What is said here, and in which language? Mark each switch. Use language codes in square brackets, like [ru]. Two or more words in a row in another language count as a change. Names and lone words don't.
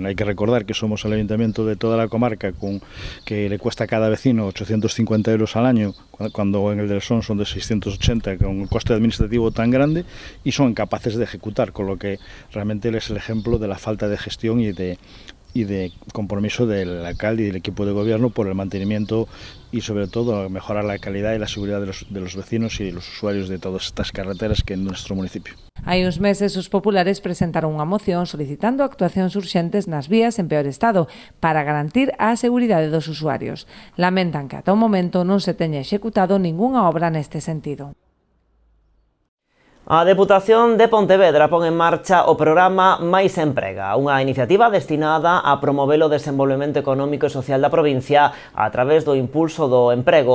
[es] hay que recordar que somos el ayuntamiento de toda la comarca que le cuesta a cada vecino 850 euros al año, cuando en el del Son son de 680, con un coste administrativo tan grande, y son capaces de ejecutar, con lo que realmente es el ejemplo de la falta de gestión y de compromiso del alcalde y del equipo de gobierno por el mantenimiento y sobre todo mejorar la calidad y la seguridad de los vecinos y los usuarios de todas estas carreteras que en nuestro municipio. [gl] Hai uns meses os populares presentaron unha moción solicitando actuacións urxentes nas vías en peor estado para garantir a seguridade dos usuarios. Lamentan que ata o momento non se teña executado ningunha obra neste sentido. A Deputación de Pontevedra pon en marcha o programa Mais Emprega, unha iniciativa destinada a promover o desenvolvemento económico e social da provincia a través do impulso do emprego.